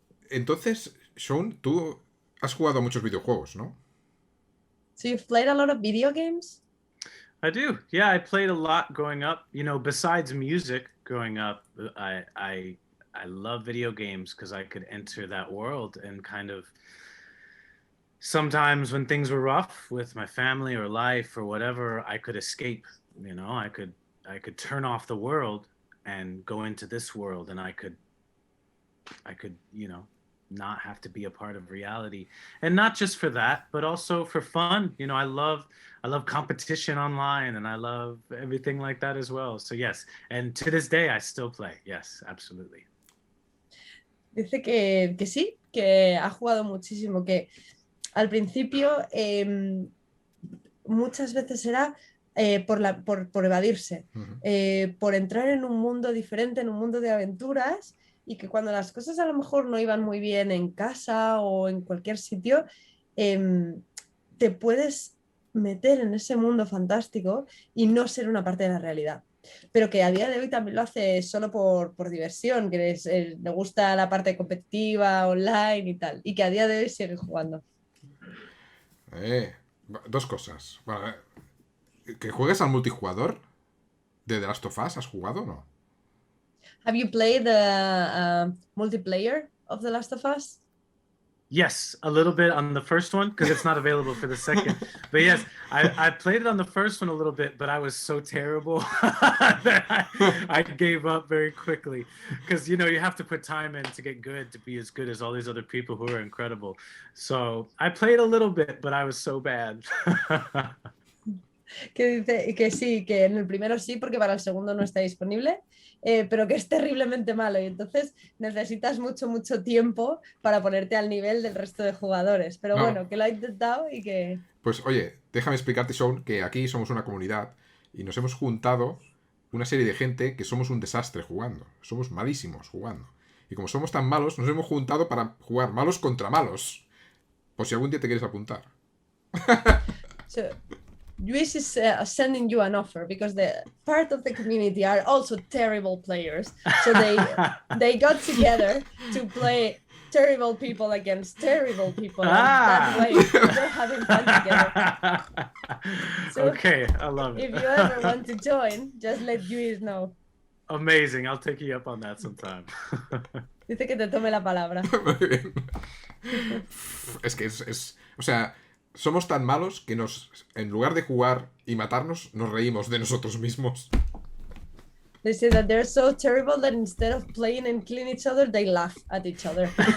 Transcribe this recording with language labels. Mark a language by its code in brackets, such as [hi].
[es] Entonces, Shawn, tú has jugado a muchos videojuegos, ¿no? [en] So you've played a lot of video games? I do. Yeah, I played a lot growing up. You know, besides music growing up, I love video games because I could enter that world and kind of sometimes when things were rough with my family or life or whatever, I could escape. You know, I could turn off the world and go into this world, and I could not have to be a part of reality. And not just for that, but also for fun. You know, I love competition online, and I love everything like that as well. So yes, and to this day I still play. Yes, absolutely. [es] Dice que sí, que ha jugado muchísimo, que al principio muchas veces era por evadirse, por entrar en un mundo diferente, en un mundo de aventuras, y que cuando las cosas a lo mejor no iban muy bien en casa o en cualquier sitio, te puedes meter en ese mundo fantástico y no ser una parte de la realidad. Pero que a día de hoy también lo hace solo por diversión, que le gusta la parte competitiva, online y tal, y que a día de hoy sigue jugando. Dos cosas. Bueno, ¿que juegues al multijugador de The Last of Us? ¿Has jugado o no? [en] Have you played the multiplayer of The Last of Us? Yes, a little bit on the first one because it's not available for the second. But yes, I played it on the first one a little bit, but I was so terrible that I gave up very quickly because, you know, you have to put time in to get good, to be as good as all these other people who are incredible. So I played a little bit, but I was so bad. [es] Que dice que sí, que en el primero sí, porque para el segundo no está disponible, pero que es terriblemente malo y entonces necesitas mucho tiempo para ponerte al nivel del resto de jugadores. Pero No. bueno, que lo ha intentado y que... Pues oye, déjame explicarte, Shawn, que aquí somos una comunidad y nos hemos juntado una serie de gente que somos un desastre jugando. Somos malísimos jugando. Y como somos tan malos, nos hemos juntado para jugar malos contra malos. Por si algún día te quieres apuntar. [en] So, Luis is sending you an offer because the part of the community are also terrible players. So they got together to play terrible people against terrible people. And that way they're having fun together. So okay, I love it. If you ever want to join, just let Luis know. Amazing, I'll take you up on that sometime. [es] Dice que te tome la palabra. Muy bien. Es que o sea, somos tan malos que en lugar de jugar y matarnos, nos reímos de nosotros mismos. [en] They say that they're so terrible that instead of playing and killing each other, they laugh at each other.